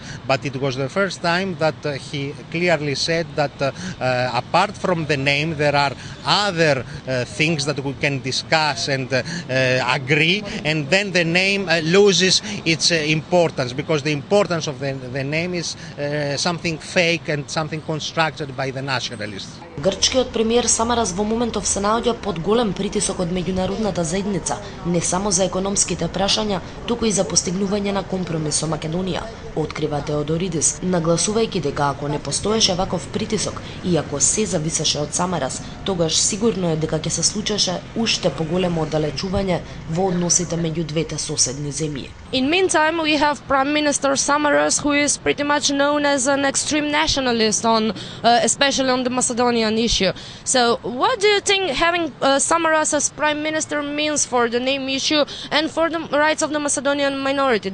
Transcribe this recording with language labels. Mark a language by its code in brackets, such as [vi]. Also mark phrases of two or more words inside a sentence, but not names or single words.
[en] But it was the first time that he clearly said that apart from the name, there are other things that we can discuss and agree, and then the name loses its importance, because the importance of the name is something fake and something constructed by the nationalists. [mk] Грчкиот премиер Самарас во моментов се наоѓа под голем притисок од меѓународната заедница, не само за економските прашања, туку и за постигнување на компромис со Македонија, открива Теодоридис, нагласувајќи дека ако не постоеше ваков притисок и ако се зависеше од Самарас, тогаш сигурно е дека ќе се случеше уште поголемо оддалечување во односите меѓу двете соседни земји. [en] In meantime, we have Prime Minister Samaras, who is pretty much known as an extreme nationalist, especially on the Macedonian issue. So, what do you think having Samaras as Prime Minister means for the name issue and for the rights of the Macedonian minority?